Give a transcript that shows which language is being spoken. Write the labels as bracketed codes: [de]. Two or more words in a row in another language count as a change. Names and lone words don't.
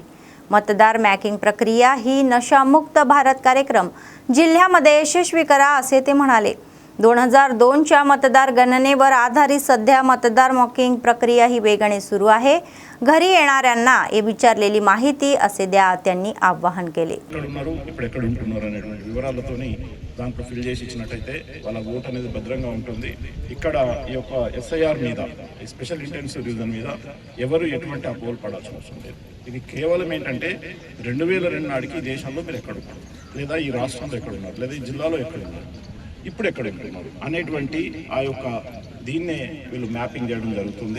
[mr] मतदार मॅपिंग प्रक्रिया ही नशामुक्त भारत कार्यक्रम जिल्ह्यामध्ये यशस्वी करा असे ते म्हणाले. 2002च्या मतदार गणनेवर आधारित सध्या मतदार मॅपिंग प्रक्रिया ही वेगाने सुरू आहे. घरी येणाऱ्यांना विचारलेली माहिती असे द्या त्यांनी आवाहन केले. [te] దాంట్లో ఫిల్ చేసి ఇచ్చినట్టయితే వాళ్ళ ఓట్ అనేది భద్రంగా ఉంటుంది. ఇక్కడ ఈ యొక్క ఎస్ఐఆర్ మీద ఈ [en] special intensive reason [te] మీద ఎవరు ఎటువంటి అపోహలు పడాల్సిన అవసరం లేదు. ఇది కేవలం ఏంటంటే 2002 నాటికి దేశంలో మీరు ఎక్కడున్నారు, లేదా ఈ రాష్ట్రంలో ఎక్కడున్నారు, లేదా ఈ జిల్లాలో ఎక్కడున్నారు, ఇప్పుడు ఎక్కడ ఉంటున్నారు అనేటువంటి ఆ యొక్క దీన్నే వీళ్ళు మ్యాపింగ్ చేయడం జరుగుతుంది.